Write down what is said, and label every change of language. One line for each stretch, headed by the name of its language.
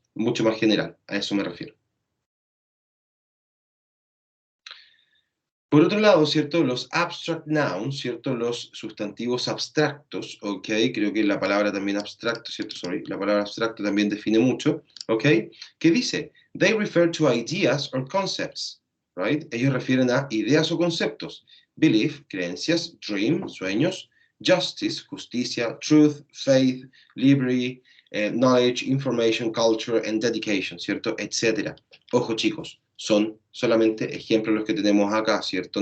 Spanish: Mucho más general, a eso me refiero. Por otro lado, ¿cierto? Los abstract nouns, ¿cierto? Los sustantivos abstractos, ¿ok? Creo que la palabra también abstracto, ¿cierto? Sorry, la palabra abstracto también define mucho, ¿ok? ¿Qué dice?
English: They refer to ideas or concepts, right?
Spanish: Ellos refieren a ideas o conceptos.
English: Belief, creencias, dream, sueños, justice, justicia, truth, faith, liberty, knowledge, information, culture, and dedication,
Spanish: ¿cierto? Etcétera. Ojo, chicos, son solamente ejemplos los que tenemos acá, ¿cierto?